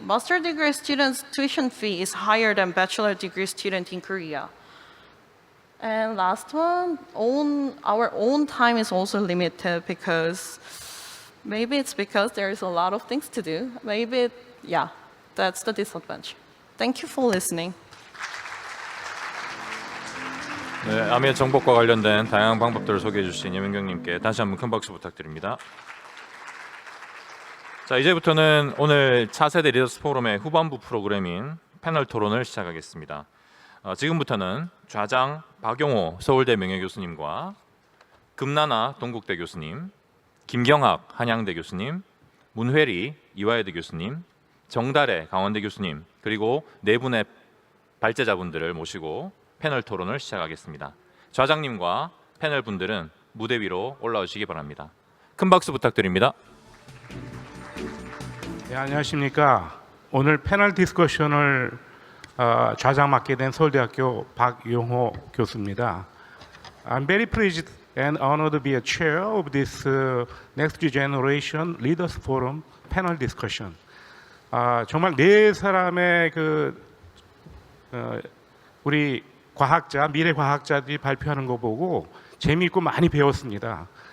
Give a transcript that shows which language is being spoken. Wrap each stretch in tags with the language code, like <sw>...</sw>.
<en>Master degree students' tuition fee is higher than bachelor degree student in Korea. And last one, our own time is also limited because maybe it's because there is a lot of things to do. Maybe, yeah, that's the disadvantage. Thank you for listening.</en> <ko>네, 암의 정복과 관련된 다양한 방법들을 소개해 주신 예민경님께 다시 한번 큰 박수 부탁드립니다. 자, 이제부터는 오늘 차세대 리더스 포럼의 후반부 프로그램인 패널 토론을 시작하겠습니다. 지금부터는 좌장 박용호 서울대 명예교수님과 금나나 동국대 교수님, 김경학 한양대 교수님, 문회리 이화여대 교수님, 정달의 강원대 교수님, 그리고 네 분의 발제자분들을 모시고 패널 토론을 시작하겠습니다. 좌장님과 패널 분들은 무대 위로 올라오시기 바랍니다. 큰 박수 부탁드립니다. 네, 안녕하십니까. 오늘 패널 디스커션을 좌장 맡게 된 서울대학교 박용호 교수입니다.</ko> <en>I'm very pleased and honored to be a chair of this Next Generation Leaders Forum panel discussion.</en> <ko>정말 네 사람의 우리 과학자, 미래 과학자들이 발표하는 거 보고 재미있고 많이 배웠습니다.</ko>